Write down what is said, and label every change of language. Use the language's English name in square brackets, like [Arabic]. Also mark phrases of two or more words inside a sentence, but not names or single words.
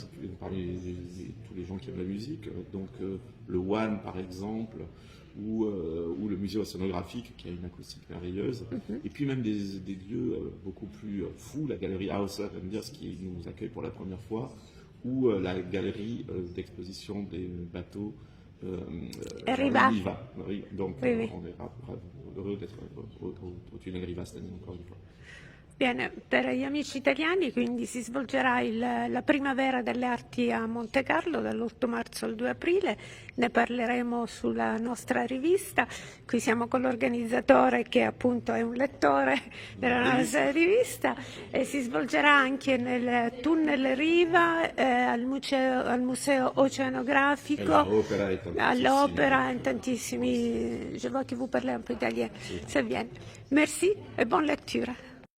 [French] tous les gens qui aiment la musique, donc le One par exemple, ou le musée océanographique qui a une acoustique merveilleuse, et puis même des lieux beaucoup plus fous, la galerie Hauser qui nous accueille pour la première fois, ou la galerie d'exposition des bateaux Riva. Donc Oui, oui. on est heureux d'être au tunnel Riva cette année encore une fois. [Italian] Bene, per gli amici italiani quindi si svolgerà la primavera delle arti a Monte Carlo dall'8 marzo al 2 aprile, ne parleremo sulla nostra rivista, qui siamo con l'organizzatore che appunto è un lettore della nostra rivista e si svolgerà anche nel tunnel Riva, al museo oceanografico, all'opera, in tantissimi, [French] je vois que vous parlez un peu italien, c'est bien. Merci et bonne lecture.